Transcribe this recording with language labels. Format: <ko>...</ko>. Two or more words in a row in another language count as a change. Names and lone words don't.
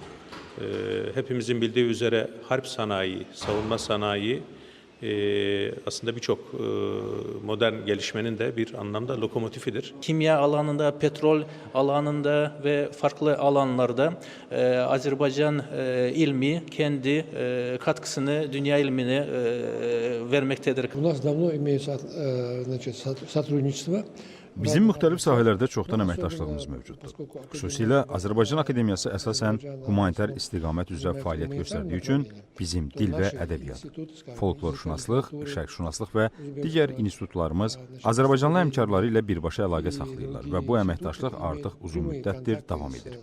<tr>Hepimizin bildiği üzere harp sanayi, savunma sanayi aslında birçok modern gelişmenin de bir anlamda lokomotifidir. Kimya alanında, petrol alanında ve farklı alanlarda Azerbaycan ilmi kendi katkısını dünya ilmine vermektedir.</tr> <ru>У нас давно имеется сотрудничество.</ru> <az>Bizim müxtəlif sahələrdə çoxdan əməkdaşlığımız mövcuddur. Xüsusilə Azərbaycan Akademiyası əsasən humanitar istiqamət üzrə fəaliyyət göstərdiyi üçün bizim dil və ədəbiyyat, folklorşünaslıq, şərqşünaslıq və digər institutlarımız Azərbaycanlı həmkarları ilə birbaşa əlaqə saxlayırlar və bu əməkdaşlıq artıq uzun müddətdir davam edir.</az>